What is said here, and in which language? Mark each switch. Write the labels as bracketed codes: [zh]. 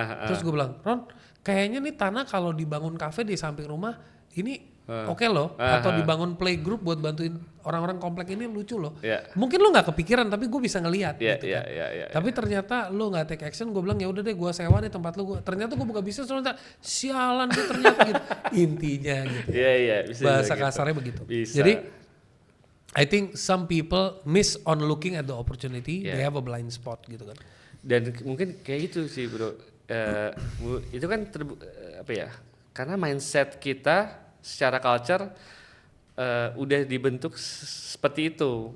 [id] Terus gua bilang, "Ron, kayaknya nih tanah kalau dibangun kafe di samping rumah ini oke loh, atau dibangun playgroup buat bantuin orang-orang komplek ini lucu loh." Mungkin lo nggak kepikiran, tapi gue bisa ngelihat. Gitu kan. Tapi ternyata lo nggak take action. Gue bilang ya udah deh, gue sewa deh tempat lo. Ternyata gue buka bisnis, ternyata sialan gue ternyata gitu. Intinya gitu. Bisa bahasa kasarnya begitu. [en] Jadi I think some people miss on looking at the opportunity. They have a blind spot gitu kan. [id] Dan mungkin kayak gitu sih bro. Itu kan karena mindset kita secara culture udah dibentuk seperti itu.